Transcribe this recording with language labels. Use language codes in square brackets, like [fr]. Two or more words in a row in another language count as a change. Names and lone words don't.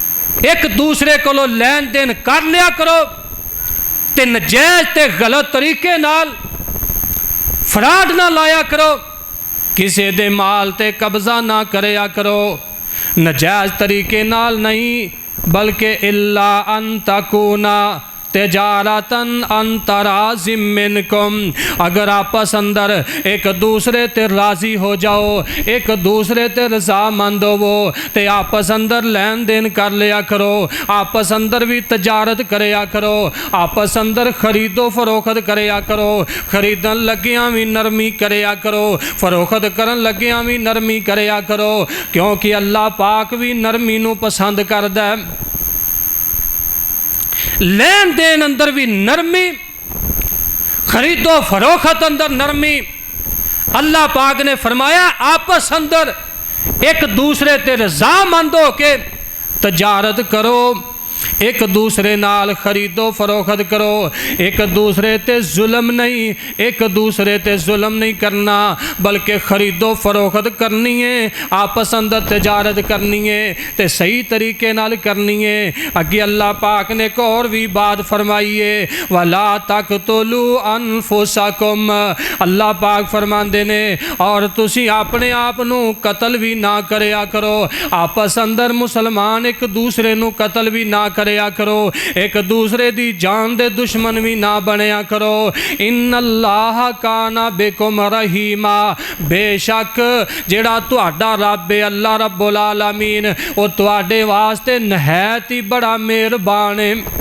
[pa] ایک دوسرے کو لین دین کر لیا کرو تے نجائز تے غلط طریقے نال فراڈ نہ لایا کرو، کسی دے مال تے قبضہ نہ کریا کرو، نجائز طریقے نال نہیں بلکہ [ar] الا ان تکونا تجارتاً ان تراض منکم، [pa] اگر آپس اندر ایک دوسرے تے راضی ہو جاؤ، ایک دوسرے تے رضا مند ہو تے آپس اندر لین دین کر لیا کرو، آپس اندر بھی تجارت کریا کرو، آپس اندر خرید و فروخت کریا کرو، خریدن لگیاں بھی نرمی کریا کرو، فروخت کرن لگیاں بھی نرمی کریا کرو، کیونکہ اللہ پاک بھی نرمی نو پسند کردا ہے۔ لین دین اندر بھی نرمی، خرید و فروخت اندر نرمی۔ اللہ پاک نے فرمایا آپس اندر ایک دوسرے تے رضا مند ہو کے تجارت کرو، ایک دوسرے نال خرید و فروخت کرو، ایک دوسرے تے ظلم نہیں، ایک دوسرے تے ظلم نہیں کرنا بلکہ خرید و فروخت کرنی ہے، آپس اندر تجارت کرنی ہے تے صحیح طریقے نال کرنی ہے۔ اگے اللہ پاک نے ایک اور بھی بات فرمائی ہے، [ar] وَلَا تَقْتُلُوا أَنفُسَكُمْ، [pa] اللہ پاک فرماندے نے اور تسی اپنے آپ نو قتل بھی نہ کریا کرو، آپس اندر مسلمان ایک دوسرے نو قتل بھی نہ کریا کرو، ایک دوسرے دی جان دے دشمن بھی نہ بنیا کرو۔ [ar] ان اللہ کان بکم رحیما، [pa] بے شک جڑا تہاڈا رب ہے اللہ رب العالمین وہ تہاڈے واسطے نہایت ہی بڑا مہربان ہے۔